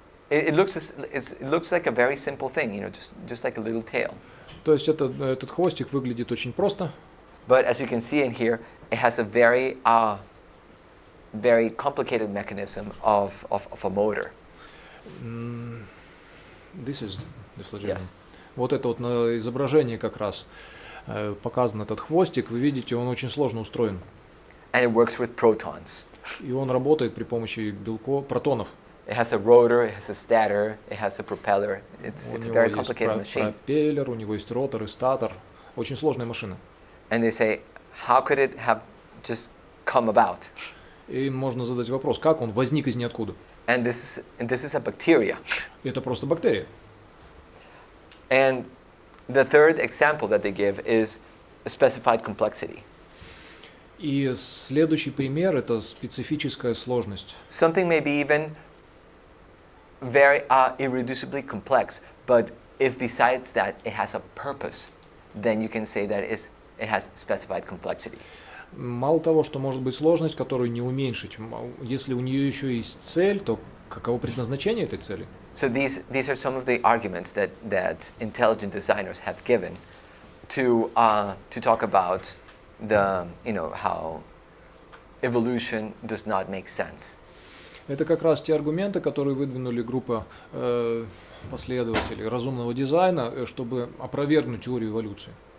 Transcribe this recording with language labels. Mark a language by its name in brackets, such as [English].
[English] If it looks like a very simple thing, just like a little tail. [Russian] То есть этот хвостик выглядит очень просто. [English] But as you can see in here, it has a very complicated mechanism of a motor. This is the flagellum. Yes. [Russian] Вот это вот на изображении как раз показан этот хвостик. Вы видите, он очень сложно устроен. [English] And it works with protons. [Russian] И он работает при помощи протонов. [English] It has a rotor, it has a stator, it has a propeller. It's a very complicated machine. [Russian] Пропеллер, у него есть ротор и статор. Очень сложная машина. [English] And they say, how could it have just come about? [Russian] И можно задать вопрос, как он возник из ниоткуда? [English] And this is a bacteria. [Russian] Это просто бактерия. [English] And the third example that they give is a specified complexity. [Russian] И следующий пример это специфическая сложность. [English] Something may be even very irreducibly complex, but if besides that it has a purpose, then you can say that it has specified complexity. [Russian] Мало того, что может быть сложность, которую не уменьшить, если у нее еще есть цель, то каково предназначение этой цели? [English] So these are some of the arguments that intelligent designers have given to talk about how evolution does not make sense. [Russian] Это как раз те аргументы, которые выдвинули группа последователей разумного дизайна, чтобы опровергнуть теорию эволюции.